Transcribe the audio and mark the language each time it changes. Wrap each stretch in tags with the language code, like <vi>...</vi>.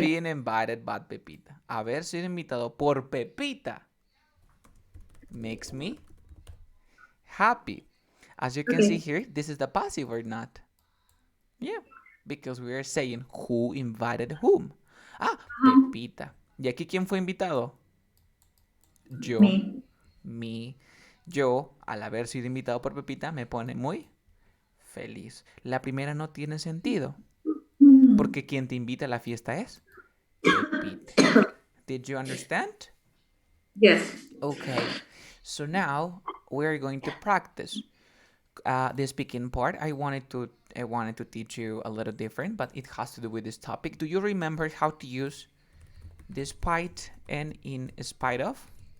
<en>been invited by Pepita.</en> <es>Haber sido invitado por Pepita</es> <en>makes me happy. As you can see here, this is the passive or not. Yeah, because we are saying who invited whom. Pepita.</en> <es>¿Y aquí quién fue invitado? Yo.</es> <en>me.</en> <es>Mi. Yo, al haber sido invitado por Pepita, me pone muy feliz. La primera no tiene sentido, porque quien te invita a la fiesta es Pepita.</es> <en>Did you understand? Yes. Okay, so now we're going to practice the speaking part. I wanted to teach you a little different, but it has to do with this topic. Do you remember how to use despite and in spite of?</en>